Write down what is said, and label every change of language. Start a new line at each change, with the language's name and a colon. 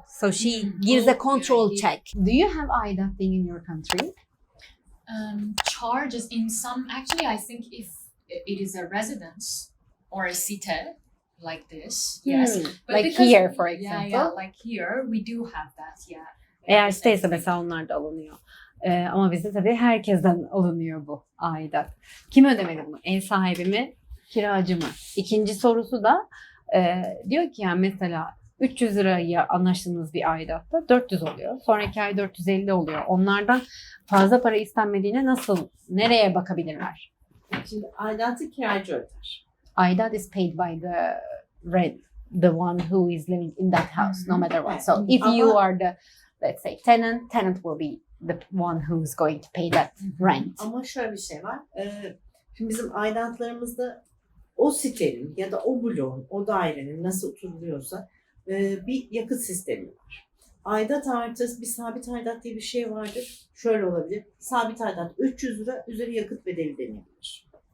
English: So she gives a control check. Do you have aidat thing in your country? Charges in some, actually, I think if it is a residence or a site like this, yes. But Like because- here, for example. Yeah, like here, we do have that, yeah.
Turkish: Eğer siteyse mesela onlar da alınıyor. Ama bizde tabii herkesten alınıyor bu aidat. Kim ödemeli bunu? Ev sahibi mi? Kiracı mı? İkinci sorusu da diyor ki yani mesela 300 liraya anlaştığınız bir aidatta 400 oluyor. Sonraki ay 450 oluyor. Onlardan fazla para istenmediğine nereye bakabilirler? Şimdi aidatı kiracı öder.
English: Aidat is paid by the rent, the one who is living in that house, no matter what. So if you are the, let's say, tenant will be the one who's going to pay that rent.
Turkish: Ama şöyle bir şey var. Şimdi bizim aidatlarımızda o sitenin ya da o bloğun, o dairenin nasıl oturuluyorsa bir yakıt sistemi var. Aidat artı bir sabit aidat diye bir şey vardır. Şöyle olabilir. Sabit aidat 300 lira üzeri yakıt bedeli denilebilir.